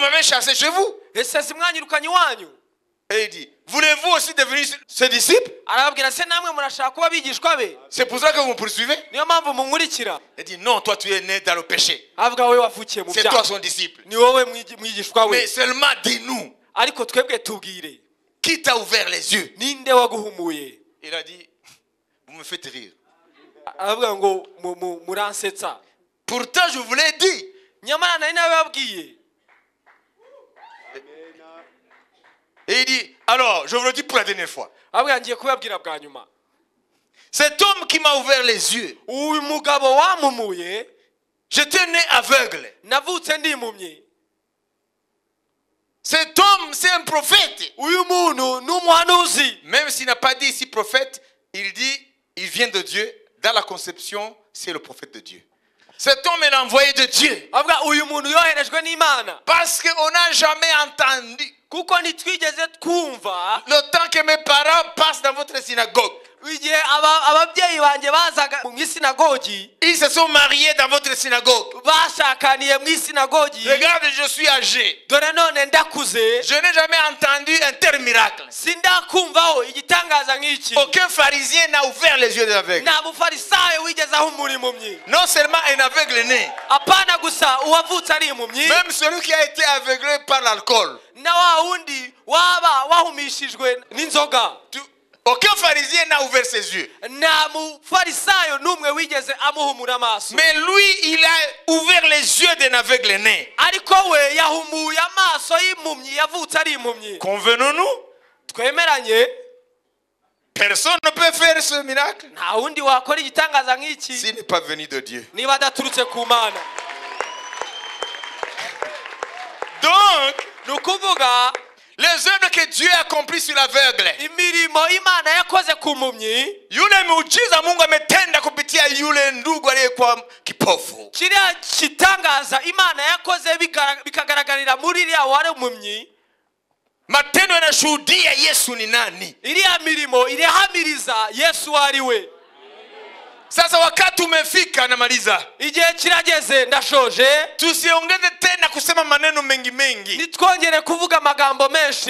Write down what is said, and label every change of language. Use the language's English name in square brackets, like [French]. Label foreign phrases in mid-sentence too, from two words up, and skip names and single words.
[French] m'avez chassé chez vous. [Kinyarwanda] Ese simwanyirukanye iwanyu? [French] Et il dit, voulez-vous aussi devenir ses disciples? [Kinyarwanda] Arababwira se namwe murashaka kuba abigishwa be? [French] C'est pour ça que vous me poursuivez? [Kinyarwanda] Niyo mpamvu munkurikira. [French] Il dit, non, toi tu es né dans le péché. [Kinyarwanda] Avuga wowe wavukiye mu [French] C'est toi [Kinyarwanda] byaha. [French] son disciple. [Kinyarwanda] Ni wowe mwigishwa we. [French] Mais seulement dis-nous, [Kinyarwanda] Ariko twebwe tubwire, [French] qui t'a ouvert les yeux? [Kinyarwanda] ninde waguhumuye? [French] Il a dit, vous me faites rire. [Kinyarwanda] Aravuga ngo muransetsa. [French] Pourtant, je vous l'ai dit. [Kinyarwanda] Nyamara nari nabibabwiye. [French] Et il dit, alors, je vous le dis pour la dernière fois. [Kinyarwanda] Avuga ngiye kubabwira bwa nyuma. [French] Cet homme qui m'a ouvert les yeux, [Kinyarwanda] Uyu mugabo wampumuye, [French] j'étais né aveugle. [Kinyarwanda] navutse ndi impumyi. [French] Cet homme, c'est un prophète. [Kinyarwanda] Uyu muntu ni umuhanuzi. [French] Même s'il n'a pas dit ici prophète, il dit, il vient de Dieu. Dans la conception, c'est le prophète de Dieu. Cet homme est l'envoyé de Dieu. [Kinyarwanda] Avuga uyu muntu yoherejwe n'Imana. [French] Parce qu'on n'a jamais entendu [Kinyarwanda] Kuko ntitwigeze twumva [French] le temps que mes parents passent dans votre synagogue. [Kinyarwanda] igihe ababyeyi banjye bazaga mu isinagogi, [French] Ils se sont mariés dans votre synagogue. [Kinyarwanda] bashakaniye mu isinagogi. [French] Regarde, je suis âgé. [Kinyarwanda] Dore none ndakuze, [French] Je n'ai jamais entendu un tel miracle. [Kinyarwanda] sindakumvaho igitangaza nk'iki. [French] Aucun pharisien n'a ouvert les yeux des aveugles. [Kinyarwanda] Nta mufarisayo wigeze ahumura impumyi. [French] Non seulement un aveugle né, [Kinyarwanda] Apana gusa uwavutse ari impumyi, [French] même celui qui a été aveuglé par l'alcool. [Kinyarwanda] na wa wundi waba wahumishijwe n'inzoga. [French] Aucun pharisien n'a ouvert ses yeux. [Kinyarwanda] Nta mufarisayo n'umwe wigeze amuhumura amaso. [French] Mais lui, il a ouvert les yeux d'un aveugle né. [Kinyarwanda] Ariko we yahumuye amaso y'impumyi yavutse ari impumyi. [French] Convenons-nous, [Kinyarwanda] Twemeranye, [French] personne ne peut faire ce miracle [Kinyarwanda] nta wundi wakora igitangaza nk'iki [French] s'il n'est pas venu de Dieu. [Kinyarwanda] niba adaturutse ku Mana. [French] Donc, [Kinyarwanda] Ni ukuvuga [French] les les œuvres que Dieu a accomplies sur l'aveugle. [Kinyarwanda] imirimo Imana yakoze ku mpumyi, [Swahili] Yule muujiza Mungu ametenda kupitia yule ndugu aliyekuwa kipofu. [Kinyarwanda] kiriya kitangaza Imana yakoze bikagaragarira muri iriya wari impumyi, [Swahili] Matendo yanashuhudia Yesu ni nani. [Kinyarwanda] iriya mirimo irihamiriza Yesu ari we. [Swahili] Sasa wakati umefika, namaliza. [Kinyarwanda] Igihe kirageze, ndashoje. [Swahili] Tusiongeze tena kusema maneno mengi mengi. [Kinyarwanda] Nitwongere kuvuga amagambo menshi.